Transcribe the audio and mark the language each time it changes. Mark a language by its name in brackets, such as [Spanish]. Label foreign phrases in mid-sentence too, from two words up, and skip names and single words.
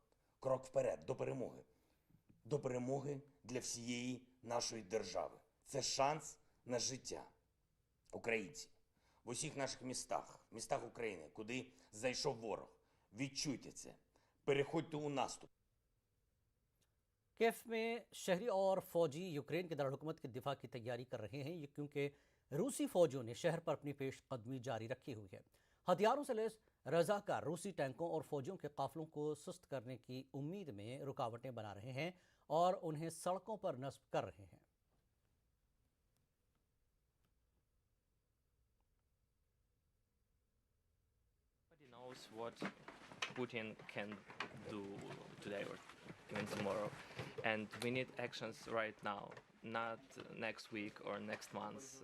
[Ukrainian] Крок вперед, до перемоги. До перемоги для всієї нашої держави. Це шанс на життя. Українці, в усіх наших містах України, куди зайшов ворог, відчуйте це, переходьте у наступ. [Urdu] کیف میں شہری اور فوجی یوکرین کے دارالحکومت کی دفاع کی تیاری کر رہے ہیں، کیونکہ روسی فوجیوں نے شہر پر اپنی پیش قدمی جاری رکھی ہوئی ہے. ہتھیاروں سے لیس رضاکار روسی ٹینکوں اور فوجیوں کے قافلوں کو سست کرنے کی امید میں رکاوٹیں بنا رہے ہیں اور انہیں سڑکوں پر نصب کر رہے ہیں. [English] Nobody knows what Putin can do today or even tomorrow, and we need actions right now, not next week or next month.